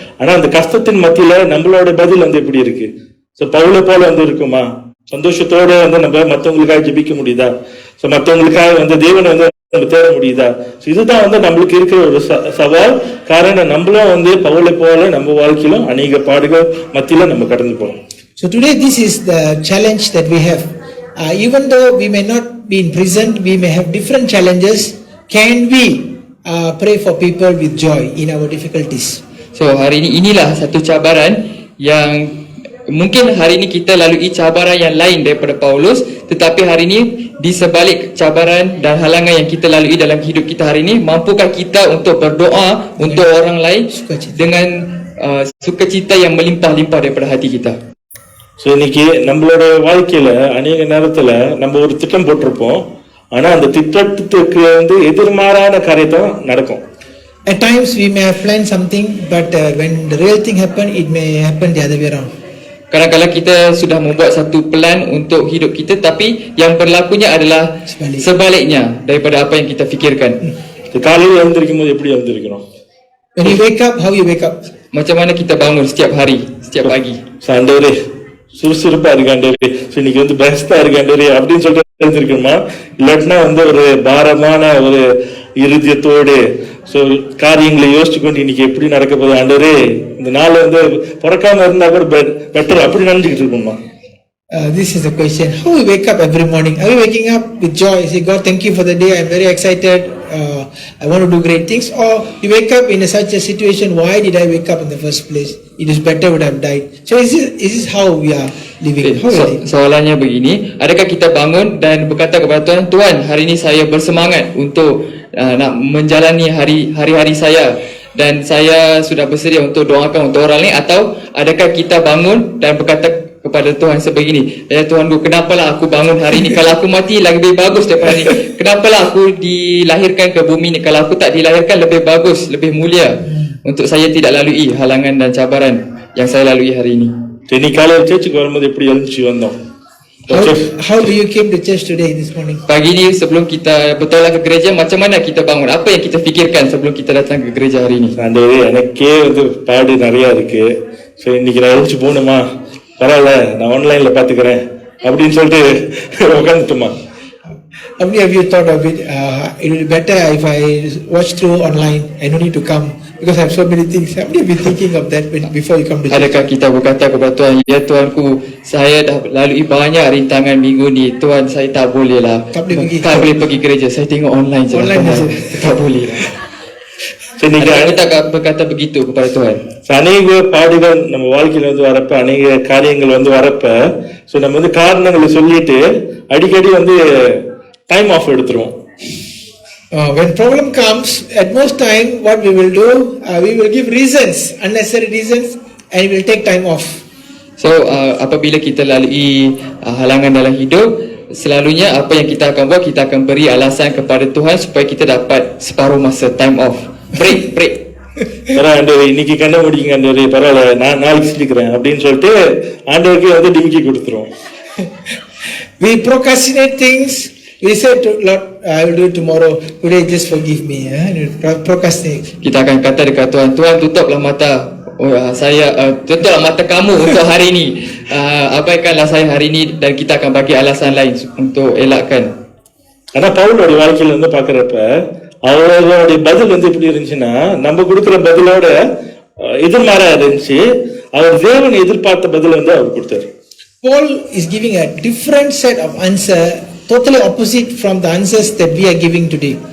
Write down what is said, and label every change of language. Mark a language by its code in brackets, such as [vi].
[ta] ஆனா அந்த கஷ்டத்தின் மத்தியில நம்மளோட பதில் வந்து எப்படி இருக்கு? சோ பவுலை போல வந்து இருக்குமா? சந்தோஷத்தோட வந்து நம்ம மற்றவங்களுக்காக ஜெபிக்க முடியுதா? சோ மற்றவங்களுக்காக வந்து தேவனை வந்து நம்ம தேட முடியுதா? இதுதான் வந்து நம்மளுக்கு இருக்கிற ஒரு சவால். காரணம் நம்மளும் வந்து பவுலை போல நம்ம வாழ்க்கையிலும் அநேக பாடுகள் மத்தியில நம்ம கடந்து போறோம். [en] So today this is the challenge that we have. Even though we may not be in prison, we may have different challenges. Can we pray for people with joy in our difficulties? [ms] So hari ini inilah satu cabaran yang mungkin hari ini kita lalui cabaran yang lain daripada Paulus, tetapi hari ini di sebalik cabaran dan halangan yang kita lalui dalam hidup kita hari ini, mampukah kita untuk berdoa untuk orang lain dengan sukacita yang melimpah-limpah daripada hati kita? [ta] So இன்னைக்கு நம்மளோட வாழ்க்கையில அநேக நேரத்துல நம்ம ஒரு திட்டம் போட்டிருப்போம், ஆனா அந்த திட்டத்துக்கு வந்து எதிர்மாறான காரியத்தான் நடக்கும். [en] At times we may have planned something, but when the real thing happen, it may happen the other way around. [ms] Kadang-kadang kita sudah membuat satu plan untuk hidup kita, tapi yang berlakunya adalah sebaliknya daripada apa yang kita fikirkan. [ta] காலையில் எழுந்திருக்கும் போது எப்படி எழுந்திருக்கிறோம்? [en] When you wake up, how you wake up? [ms] Macam mana kita bangun setiap hari, setiap pagi? [ta] ஆண்டவரே சுறுசுறுப்பா இருக்கு ஆண்டவரே, இன்னைக்கு வந்து பெஸ்டா இருக்கு ஆண்டவரே அப்படின்னு சொல்லிட்டு எழுந்திருக்கணுமா? இல்லாட்டினா வந்து ஒரு பாரமான ஒரு இருதயத்தோடு காரியங்களை யோசிச்சு கொண்டு இன்னைக்கு எப்படி நடக்க போகுது ஆண்டவரே, இந்த நாள் வந்து பிறக்காம இருந்தா கூட பெட்டர் அப்படி நினைச்சுக்கிட்டு இருக்கணுமா? [en] This is the question. How we wake up every morning? Are we waking up with joy? Say, God, thank you for the day. I'm very excited. I want to do great things. Or you wake up in such a situation. Why did I wake up in the first place? It is better would have died. So is this how we are living? [ms] Soalannya begini, adakah kita bangun dan berkata kepada Tuhan, Tuhan, hari ini saya bersemangat untuk nak menjalani hari-hari saya dan saya sudah bersedia untuk doakan untuk orang lain? Atau adakah kita bangun dan berkata kepada Tuhan sebegini, ya Tuhanku, kenapalah aku bangun hari ini? Kalau aku mati lebih bagus daripada ini. Kenapalah aku dilahirkan ke bumi ini? Kalau aku tak dilahirkan lebih bagus, lebih mulia untuk saya tidak lalui halangan dan cabaran yang saya lalui hari ini. Jadi kalau [ta] சர்ச்சுக்கு வரும்போது எப்படி எழுந்துச்சு வந்தோம்? [en] How do you came to church today this morning? [ms] Pagi ni sebelum kita bertolak ke gereja, macam mana kita bangun? Apa yang kita fikirkan sebelum kita datang ke gereja hari ini? [ta] ஆண்டவரே, எனக்கே வந்து பாடு நிறைய இருக்கு. சரி இன்னைக்கு நான் எழுந்துச்சு போகணுமா? பரவாயில்ல, நான் ஆன்லைன்ல பாத்துக்கிறேன் அப்படின்னு சொல்லிட்டு உட்காந்துட்டுமா? [en] How many of you thought of it? It will be better if I watch through online. I don't need to come because I have so many things. How many of you thinking of that before you come to church? [ms] Adakah kita berkata kepada Tuhan, ya Tuhanku, saya dah lalui banyak rintangan minggu ni. Tuhan, saya tak boleh lah. Tak boleh pergi gereja. Saya tengok online je. Online saja. Tak boleh lah. Adakah kita berkata begitu kepada Tuhan? [ta] அநேக பாடுகள் நம்ம வாழ்க்கையில வந்து வரப்ப, அநேக காரியங்கள் வந்து வரப்ப, நம்ம வந்து காரணங்களை சொல்லிட்டு அடிக்கடி வந்து டைம் ஆஃப் எடுத்துருவோம். [en] When problem comes, at most time, what we will do, we will give reasons, unnecessary reasons, and we will take time off. [ms] So, apabila kita lalui halangan dalam hidup, selalunya apa yang kita akan buat, kita akan beri alasan kepada Tuhan supaya kita dapat separuh masa, [en] time off, break. [ta] ஆண்டவர் இன்னைக்கு கண்ண முடியுங்க ஆண்டவரே, பரவாயில்ல நான் நாளைக்கு செஞ்சுக்கிறேன் அப்படின்னு சொல்லிட்டு ஆண்டவருக்கே வந்து டிமிக்கி கொடுத்துருவோம். [en] We procrastinate things We said to Lord, I will do it tomorrow. Today, just forgive me. Procrastinate. [ms] Kita akan kata dekat Tuhan, Tuhan tutuplah mata tutuplah mata kamu untuk hari ini. Abaikanlah saya hari ini, dan kita akan bagi alasan lain untuk elakkan. [ta] ஆனா பவுலோட வாழ்க்கையில வந்து பாக்குறப்ப அவர்களுடைய பதில் வந்து எப்படி இருந்துச்சுன்னா, நம்ம கொடுக்கிற பதிலோட எதிர்மாறா இருந்துச்சு. அவர் தேவன் எதிர்பார்த்த பதில் வந்து அவர் கொடுத்தாரு. [en] Paul is giving a different set of answer, totally opposite from the answers that we are giving today.